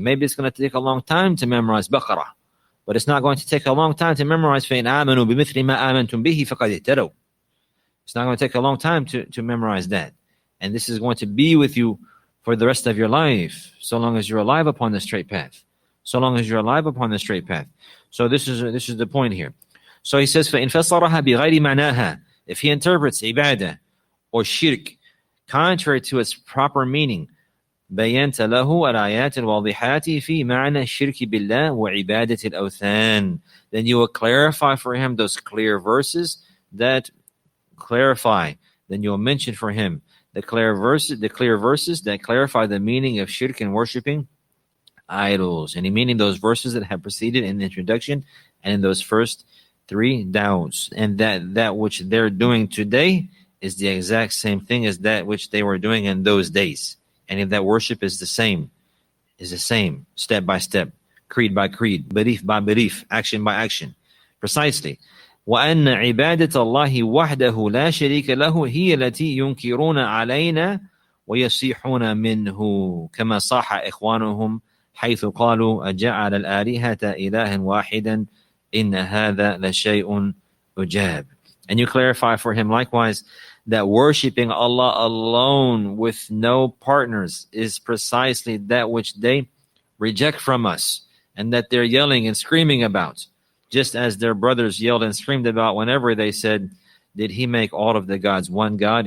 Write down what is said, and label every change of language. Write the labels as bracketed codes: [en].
[en] Maybe it's going to take a long time to memorize Baqarah, but it's not going to take a long time to memorize [ar] فَإِنْ آمَنُوا بِمِثْلِ مَا آمَنْتُمْ بِهِ فَقَدْ اهْتَدَوْا. [en] It's not going to take a long time to memorize that. And this is going to be with you for the rest of your life, so long as you're alive upon the straight path. So this is the point here. So he says, [ar] فَإِنْ فَسَّرَهَا بِغَيْرِ مَعْنَاهَا. [en] If he interprets ibadah or shirk contrary to its proper meaning, [ar] بينت له الآيات الواضحات في معنى الشرك بالله وعبادة الأوثان. [en] Then you will clarify for him those clear verses that clarify. Then you will mention for him the clear verses that clarify the meaning of shirk and worshipping idols. And he meaning those verses that have preceded in the introduction and in those first 3 doubts. And that which they're doing today is the exact same thing as that which they were doing in those days. And if that worship is the same, step by step, creed by creed, belief by belief, action by action. Precisely. [ar] وَأَنَّ عِبَادَةَ اللَّهِ وَحْدَهُ لَا شَرِيكَ لَهُ هِيَ التي ينكرون علينا ويصيحون منه كما صاح إخوانهم حيث قالوا أجعل الآلهة إلها واحدا إن هذا لشيء عجاب. [en] And you clarify for him likewise that worshiping Allah alone with no partners is precisely that which they reject from us and that they're yelling and screaming about, just as their brothers yelled and screamed about whenever they said, did he make all of the gods one God?